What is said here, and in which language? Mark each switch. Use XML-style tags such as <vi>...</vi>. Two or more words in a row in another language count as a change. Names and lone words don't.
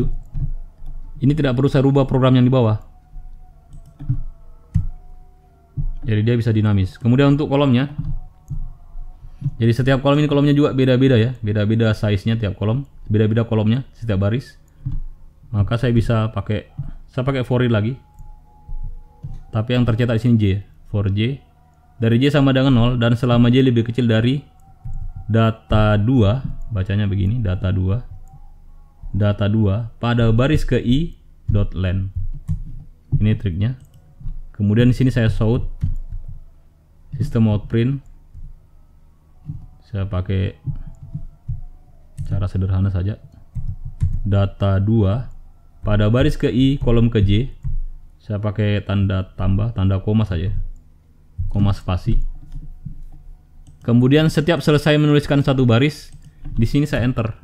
<id>Ini tidak perlu saya rubah program yang di bawah. Jadi dia bisa dinamis. Kemudian untuk kolomnya, jadi setiap kolom ini kolomnya juga beda-beda ya, beda-beda size-nya tiap kolom, beda-beda kolomnya setiap baris. Maka saya bisa pakai for i lagi. Tapi yang tercetak di sini j, for j. Dari j sama dengan 0 dan selama j lebih kecil dari data 2, bacanya begini, data 2 pada baris ke i.len. Ini triknya. Kemudian di sini saya shout</id> <en>system out print.</en> <id>Saya pakai cara sederhana saja. Data 2 pada baris ke i kolom ke j. Saya pakai tanda tambah, tanda koma saja. Koma spasi. Kemudian setiap selesai menuliskan satu baris, di sini saya enter.</id>